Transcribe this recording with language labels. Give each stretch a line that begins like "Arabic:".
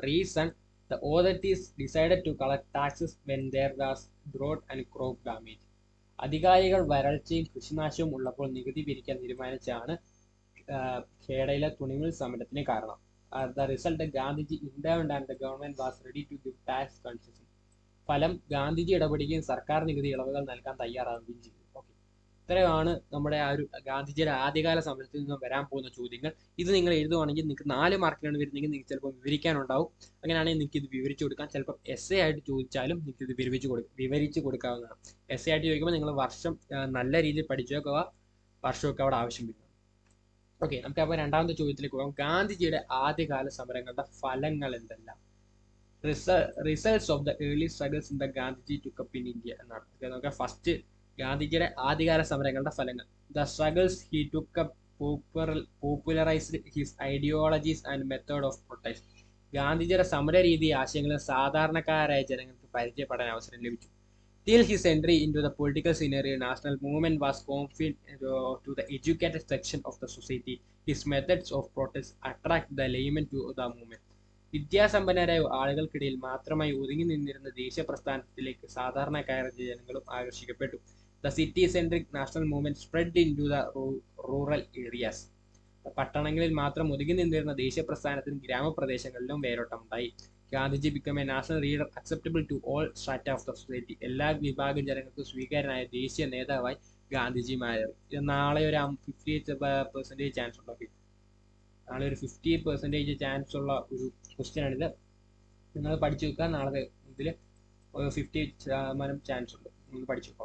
English: Reason, the authorities decided to collect taxes when there was drought and crop damage.
Malayalam: അധികാരികൾ വരൾച്ചയും കൃഷിനാശവും ഉള്ളപ്പോൾ നികുതി പിരിക്കാൻ തീരുമാനിച്ചാണ് ഖേഡയിലെ തുണിമിൽ സമരത്തിന് കാരണം.
English: The result, Gandhiji intervened and the government was ready to give tax concession.
Malayalam: ഫലം, ഗാന്ധിജി ഇടപെടുകയും സർക്കാർ നികുതി ഇളവുകൾ നൽകാൻ തയ്യാറാവുകയും ചെയ്തു. ഓക്കെ, ഇത്രയാണ് നമ്മുടെ ആ ഒരു ഗാന്ധിജിയുടെ ആദ്യകാല സമരത്തിൽ നിന്ന് വരാൻ പോകുന്ന ചോദ്യങ്ങൾ. ഇത് നിങ്ങൾ എഴുതുവാണെങ്കിൽ നിങ്ങൾക്ക് 4 മാർക്കിനാണ് വരുന്നതെങ്കിൽ നിങ്ങൾക്ക് ചിലപ്പോൾ വിവരിക്കാനുണ്ടാവും. അങ്ങനെയാണെങ്കിൽ നിങ്ങൾക്ക് ഇത് വിവരിച്ചു കൊടുക്കാം. ചിലപ്പോൾ essay ആയിട്ട് ചോദിച്ചാലും നിങ്ങൾക്ക് ഇത് വിവരിച്ചു കൊടുക്കാവുന്നതാണ്. essay ആയിട്ട് ചോദിക്കുമ്പോൾ നിങ്ങൾ വർഷം നല്ല രീതിയിൽ പഠിച്ചു വെക്കുക. വർഷമൊക്കെ അവിടെ ആവശ്യം വരുന്നത്. ഓക്കെ, നമുക്ക് അപ്പോൾ രണ്ടാമത്തെ ചോദ്യത്തിലേക്ക് പോകാം. ഗാന്ധിജിയുടെ ആദ്യകാല സമരങ്ങളുടെ ഫലങ്ങൾ എന്തെല്ലാം?
English: Results of the early struggles in the Gandhiji took up in India എന്നാണ്.
Malayalam: നമുക്ക് ഫസ്റ്റ് ഗാന്ധിജിയുടെ ആദ്യകാല സമരങ്ങളുടെ ഫലങ്ങൾ.
English: The struggles he took up popularized his ideologies and method of protest.
Malayalam: ഗാന്ധിജിയുടെ സമര രീതി ആശയങ്ങളും സാധാരണക്കാരായ ജനങ്ങൾക്ക് പരിചയപ്പെടാൻ അവസരം ലഭിച്ചു.
English: Till his entry into the political scenario, national movement was confined to the educated section of the society. His methods of protest attract the laymen to the movement.
Malayalam: വിദ്യാസമ്പന്നരായ ആളുകൾക്കിടയിൽ മാത്രമായി ഒതുങ്ങി നിന്നിരുന്ന ദേശീയ പ്രസ്ഥാനത്തിലേക്ക് സാധാരണക്കാരായ ജനങ്ങളും ആകർഷിക്കപ്പെട്ടു.
English: The city-centric national movement spread into the rural areas.
Malayalam: പട്ടണങ്ങളിൽ മാത്രം ഒതുങ്ങി നിന്നിരുന്ന ദേശീയ പ്രസ്ഥാനത്തിന് ഗ്രാമപ്രദേശങ്ങളിലും വേരോട്ടമുണ്ടായി.
English: Gandhiji became a national leader acceptable to all strata of the society.
Malayalam: എല്ലാ വിഭാഗം ജനങ്ങൾക്കും സ്വീകാര്യനായ ദേശീയ നേതാവായി ഗാന്ധിജി മാറി. ഇത് നാളെ ഒരു 50% ചാൻസ് ഉണ്ട്. നാളെ ഒരു 50% ചാൻസ് ഉള്ള ഒരു ക്വസ്റ്റ്യൻ ആണിത്. നിങ്ങൾ പഠിച്ചു വെക്കുക. നാളെ ഇതിൽ 50% ചാൻസ് ഉണ്ട്. നിങ്ങൾ പഠിച്ചു വെക്കുക.